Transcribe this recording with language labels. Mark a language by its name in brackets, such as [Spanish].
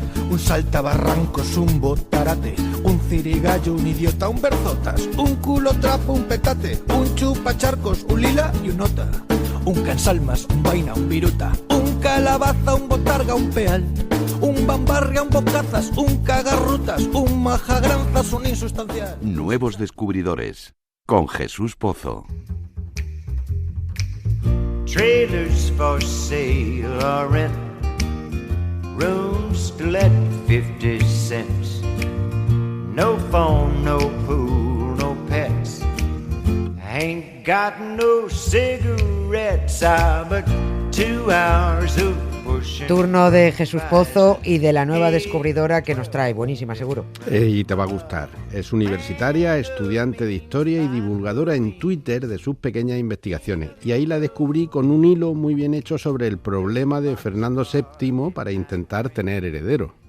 [Spanish] Un saltabarrancos, un botarate, un cirigallo, un idiota, un berzotas, un culo trapo, un petate, un chupacharcos, un lila y un nota, un cansalmas, un vaina, un viruta, un calabaza, un botarga, un peal, un bambarria, un bocazas, un cagarrutas, un majagranzas, un insustancial. Nuevos descubridores, con Jesús Pozo. [English] Trailers for sale or rent, rooms to let 50 cents, no phone, no pool, no pets, ain't got no cigarettes, but 2 hours of pushing. [Spanish] Turno de Jesús Pozo y de la nueva descubridora que nos trae, buenísima seguro. Y te va a gustar. Es universitaria, estudiante de historia y divulgadora en Twitter de sus pequeñas investigaciones. Y ahí la descubrí con un hilo muy bien hecho sobre el problema de Fernando VII para intentar tener heredero.